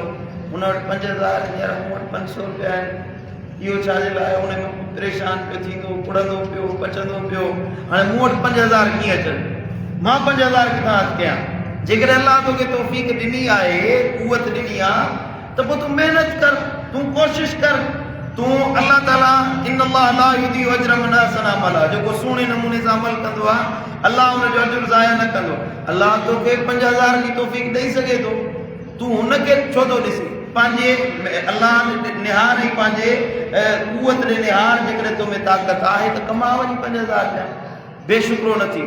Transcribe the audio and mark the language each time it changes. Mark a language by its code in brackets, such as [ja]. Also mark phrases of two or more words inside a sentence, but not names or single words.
[sd] हुन वटि 5000 हींअर मूं वटि 500 रुपया आहिनि, इहो छाजे लाइ? हुन में परेशान पियो थींदो, पुड़ंदो पियो, पचंदो पियो, हाणे मूं वटि 5000 कीअं अचनि, मां 5000 किथां हथु कयां? जेकॾहिं अल्लाह तोखे तौफ़ीक़ ॾिनी आहे, कुवत ॾिनी आहे, त पोइ तूं महिनत कर, तूं कोशिशि कर, तूं अल्लाह ताला [ar] إن الله لا يضيع أجر من أحسن عملا, [sd] जेको सुहिणे नमूने सां अमल कंदो आहे अल्लाह हुनजो अजुर ज़ाया न कंदो। अल्लाह तोखे 5000 जी तौफ़ीक़ ॾेई सघे थो, तूं हुनखे छो थो ॾिसी? पंहिंजे अल्लाह निहार ऐं पंहिंजे कुवत ॾे निहार। जेकॾहिं तोमें ताक़त आहे त कमा वञी 5000 जा, बेशुक्रो न थी।